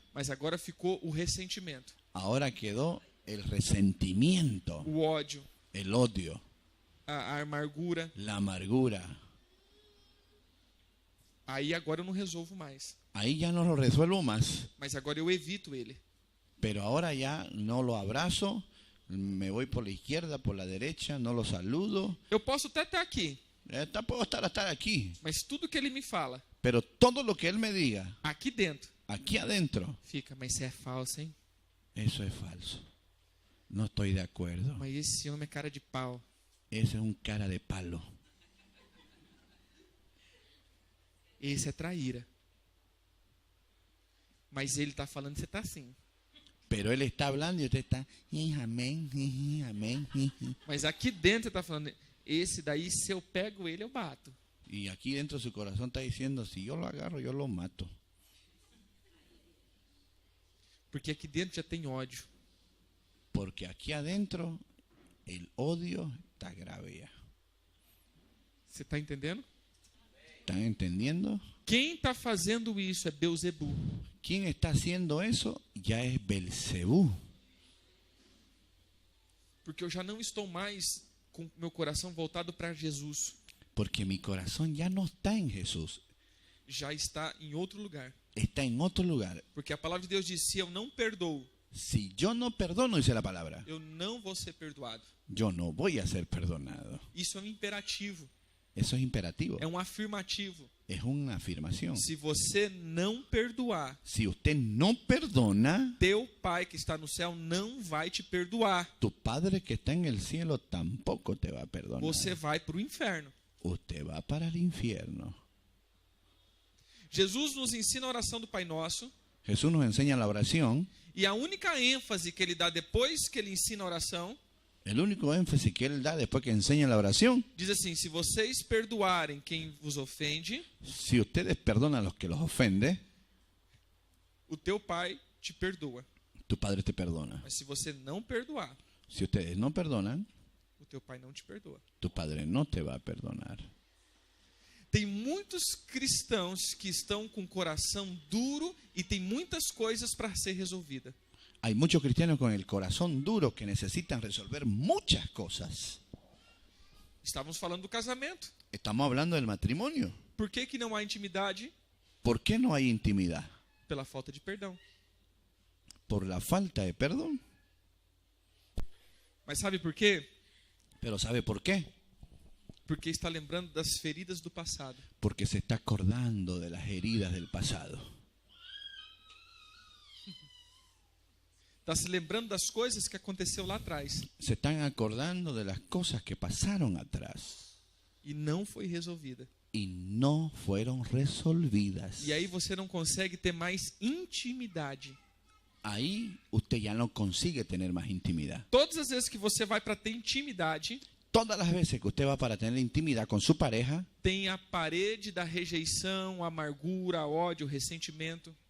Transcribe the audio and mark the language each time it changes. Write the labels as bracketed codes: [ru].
[pt] Mas agora ficou o ressentimento, [es] Ahora quedó el resentimiento, [pt] o ódio, [es] el odio, [pt] a amargura. [es] la amargura. [pt] Aí agora eu não resolvo mais. [es] Ahí ya no lo resuelvo más. [pt] Mas agora eu evito ele. [es] Pero ahora ya no lo abrazo, me voy por la izquierda, por la derecha, no lo saludo. [pt] Eu posso até estar aqui, [es] Puedo estar aquí. [pt] mas tudo que ele me fala, [es] Pero todo lo que él me diga, [pt] aqui dentro, [es] aquí adentro, [pt] fica, mas isso é falso, hein? [es] eso es falso. No estoy de acuerdo. [pt] Mas esse homem é cara de pau. [es] Ese es un cara de palo. [pt] Esse é traíra. Mas ele está falando que você está assim. [es] Pero él está hablando y usted está, amén, amén. [pt] Mas aqui dentro está falando, esse daí, se eu pego ele, eu bato. [es] Y aquí dentro de su corazón está diciendo, si yo lo agarro, yo lo mato. [pt] Porque aqui dentro já tem ódio. [es] Porque aquí adentro el odio está grave ya. [pt] Você está entendendo? [es] ¿Están entendiendo? [pt] Quem está fazendo isso é Beuzebu. [es] ¿Quién está haciendo eso? Ya es Belcebú. [pt] Porque eu já não estou mais com meu coração voltado para Jesus. [es] Porque mi corazón ya no está en Jesús, [pt] Já está em outro lugar. [es] está en otro lugar. [pt] Porque a palavra de Deus diz: se eu não perdoo, [es] Si yo no perdono, dice la palabra, [pt] eu não vou ser perdoado. [es] yo no voy a ser perdonado. [pt] Isso é um imperativo, [es] Eso es imperativo, [pt] é um afirmativo. [es] es una afirmación. [pt] Se você não perdoar, [es] Si usted no perdona, [pt] teu Pai que está no céu não vai te perdoar. [es] tu Padre que está en el cielo tampoco te va a perdonar. [pt] Você vai para o inferno. [es] Usted va para el infierno. [pt] Jesus nos ensina a oração do Pai Nosso. [es] Jesús nos enseña la oración. [pt] E a única ênfase que ele dá depois que ele ensina a oração, [es] El único énfasis que él da después que enseña la oración, [pt] diz assim: se vocês perdoarem quem vos ofende, [es] si ustedes perdonan a los que los ofende, [pt] o teu Pai te perdoa. [es] tu Padre te perdona. [pt] Mas se você não perdoar, [es] Si ustedes no perdonan, [pt] o teu Pai não te perdoa. [es] tu Padre no te va a perdonar. [pt] Tem muitos cristãos que estão com o coração duro e tem muitas coisas para ser resolvida. [es] Hay muchos cristianos con el corazón duro que necesitan resolver muchas cosas. [pt] Estávamos falando do casamento. [es] Estamos hablando del matrimonio. [pt] Por que que não há intimidade? [es] ¿Por qué no hay intimidad? [pt] Pela falta de perdão. [es] Por la falta de perdón. [pt] Mas sabe por quê? [es] Pero ¿sabe por qué? [pt] Porque está lembrando das feridas do passado. [es] Porque se está acordando de las heridas del pasado. [pt] Está se lembrando das coisas que aconteceu lá atrás [es] Se están acordando de las cosas que pasaron atrás [pt] e não foi resolvida. [es] y no fueron resolvidas. [pt] E aí você não consegue ter mais intimidade. [es] Ahí usted ya no consigue tener más intimidad. [pt] Todas as vezes que você vai para ter intimidade, [es] Todas las veces que usted va para tener intimidad con su pareja, [pt] tem a parede da rejeição, a amargura, ódio, ressentimento.